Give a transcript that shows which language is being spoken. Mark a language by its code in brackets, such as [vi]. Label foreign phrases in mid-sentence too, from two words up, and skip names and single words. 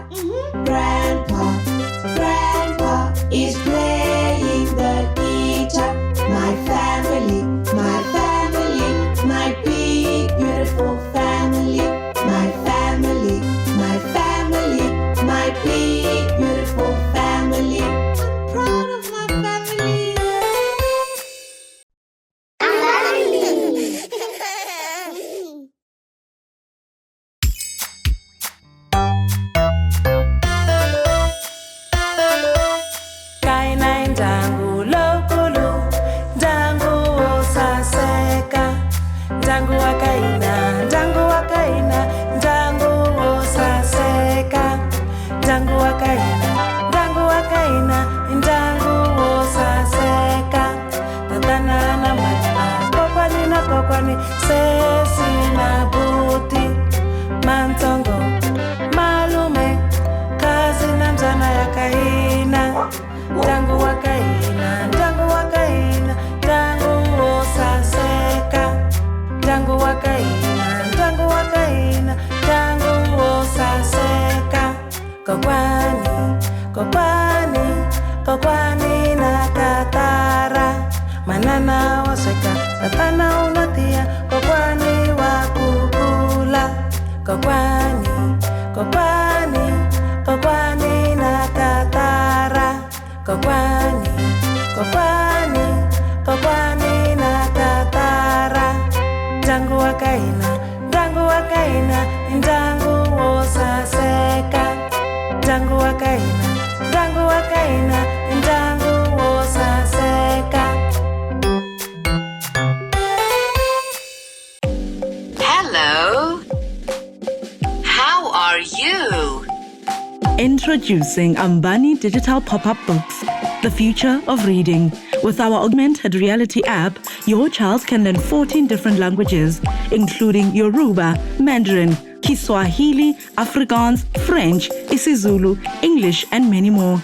[en] Grandpa is playing the guitar. My family, my big beautiful family. My family, my big beautiful family. I'm proud of my family. [ts] Kaina ndangu lokulu, ndangu osaseka, ndangu wakaina, ndangu wakaina, ndangu osaseka, ndangu wakaina, ndangu wakaina, ndangu osaseka. Tatana na mama, kokwani, sesi na buti, mantongo, malume, kazi na mzana ya kaina. Ndangu wakaina, ndangu wakaina, ndangu osaseka. Ndangu wakaina, ndangu wakaina, ndangu osaseka. Kokwani na katara. Manana waseka, tatana unatia, kokwani wakukula. Kokwani na katara. Kokwani na katara. Ndangu wakaina, ndangu osaseka. Ndangu wakaina, ndangu osaseka. [en] Hello, Introducing Ambani digital pop-up books, the future of reading. With our augmented reality app, your child can learn 14 different languages, including Yoruba, Mandarin, Kiswahili, Afrikaans, French, isiZulu, English, and many more.